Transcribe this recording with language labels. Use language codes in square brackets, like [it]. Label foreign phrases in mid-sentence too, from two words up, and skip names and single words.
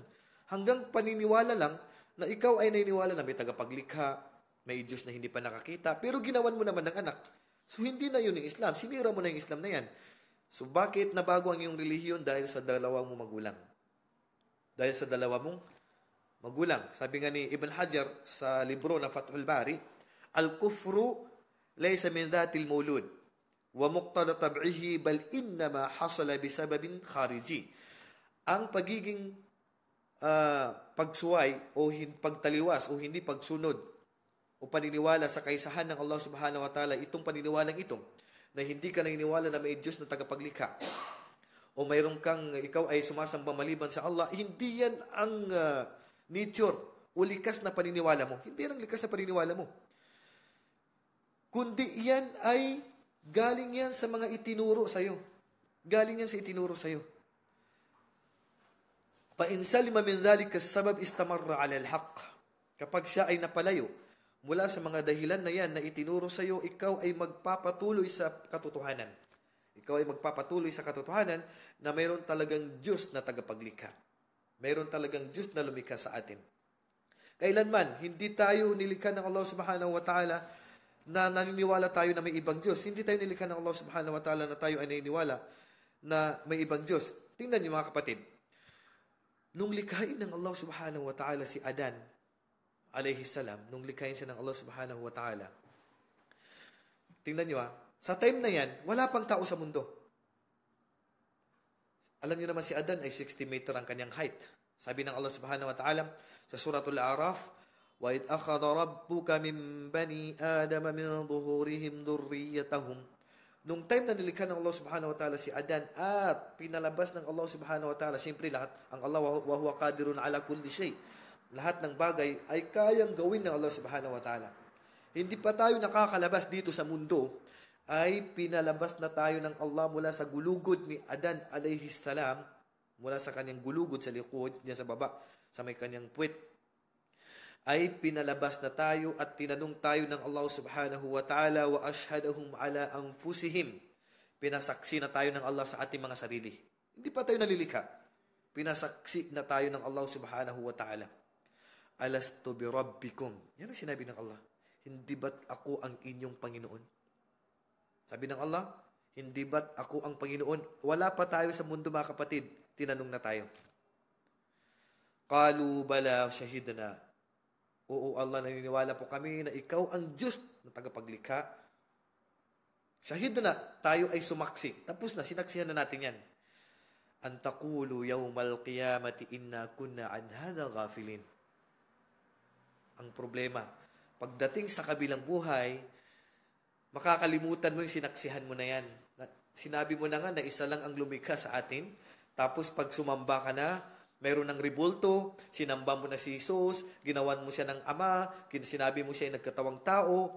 [tl] Hanggang paniniwala lang na ikaw ay naniniwala na may tagapaglikha, may Diyos na hindi pa nakakita, pero ginawan mo naman ng anak. So, hindi na yun yung Islam. Sinira mo na yung Islam na yan. So, bakit nabago ang iyong relihiyon? Dahil sa dalawa mong magulang. Dahil sa dalawa mong magulang. Sabi nga ni Ibn Hajar sa libro na Fathul Bari, [ar] الكفر ليس من ذات المولود ومقتضى طبعه بل إنما حصل بسبب خارجي. [tl] Ang pagiging pagsuway o pagtaliwas o hindi pagsunod o paniniwala sa kaisahan ng Allah [ar] سبحانه وتعالى, [tl] itong paniniwalang ito, na hindi ka naniniwala na may Diyos na tagapaglikha, o mayroon kang, ikaw ay sumasamba maliban sa Allah, hindi yan ang nature o likas na paniniwala mo. Hindi yan ang likas na paniniwala mo. Kundi yan ay galing yan sa mga itinuro sa'yo. Galing yan sa itinuro sa'yo. [ar] فَإِنْ سَلِمَ مِنْ ذَلِكَ السَّبَبْ إِسْتَمَرَّ عَلَى الْحَقِّ. [tl] Kapag siya ay napalayo mula sa mga dahilan na yan na itinuro sa iyo, ikaw ay magpapatuloy sa katotohanan. Ikaw ay magpapatuloy sa katotohanan na mayroon talagang Diyos na tagapaglikha. Mayroon talagang Diyos na lumikha sa atin. Kailanman, hindi tayo nilikha ng Allah [ar] سبحانه وتعالى [tl] na naniniwala tayo na may ibang Diyos. Hindi tayo nilikha ng Allah [ar] سبحانه وتعالى [tl] na tayo ay naniniwala na may ibang Diyos. Tingnan niyo mga kapatid. Nung likhain ng Allah [ar] سبحانه وتعالى [tl] si Adan, [ar] عليه السلام, [tl] nung likhain siya ng Allah [ar] سبحانه وتعالى, [tl] tingnan nyo sa time na yan, wala pang tao sa mundo. Alam nyo naman si Adan ay 60 meter ang kanyang height. Sabi ng Allah [ar] سبحانه وتعالى [tl] sa suratul A'raf, [ar] وَإِذْ أَخَذَ رَبُّكَ مِنْ بَنِي آدَمَ مِنْ ظُهُورِهِمْ ذُرِّيَّتَهُمْ. [tl] Nung time na nilikha ng Allah [ar] سبحانه وتعالى [tl] si Adan at pinalabas ng Allah [ar] سبحانه وتعالى, [tl] siyempre lahat, ang Allah [ar] وهو قادر على كل شيء. [tl] Lahat ng bagay ay kayang gawin ng Allah [ar] سبحانه وتعالى. [tl] Hindi pa tayo nakakalabas dito sa mundo, ay pinalabas na tayo ng Allah mula sa gulugod ni Adan [ar] عليه السلام, [tl] mula sa kanyang gulugod sa likod, diyan sa baba, sa may kanyang puwet, ay pinalabas na tayo at tinanong tayo ng Allah [ar] سبحانه وتعالى وأشهدهم على أنفسهم. [tl] Pinasaksi na tayo ng Allah sa ating mga sarili. Hindi pa tayo nalilikha. Pinasaksi na tayo ng Allah [ar] سبحانه وتعالى. ألست بربكم. [tl] Yan ang sinabi ng Allah. Hindi ba't ako ang inyong Panginoon? Sabi ng Allah, hindi ba't ako ang Panginoon? Wala pa tayo sa mundo mga kapatid. Tinanong na tayo. [ar] قالوا بلى شهدنا. [tl] Oo, Allah, naniniwala po kami na ikaw ang Diyos na tagapaglikha. Shahid na tayo ay sumaksi. Tapos na, sinaksihan na natin yan. [ar] أن تقولوا يوم القيامة إنا كنا عن هذا غافلين. [tl] Ang problema, pagdating sa kabilang buhay, makakalimutan mo yung sinaksihan mo na yan. Sinabi mo na nga na isa lang ang lumikha sa atin. Tapos pag sumamba ka na, mayroon ng ribulto, sinamba mo na si Jesus, ginawan mo siya ng ama, sinabi mo siya ay nagkatawang tao.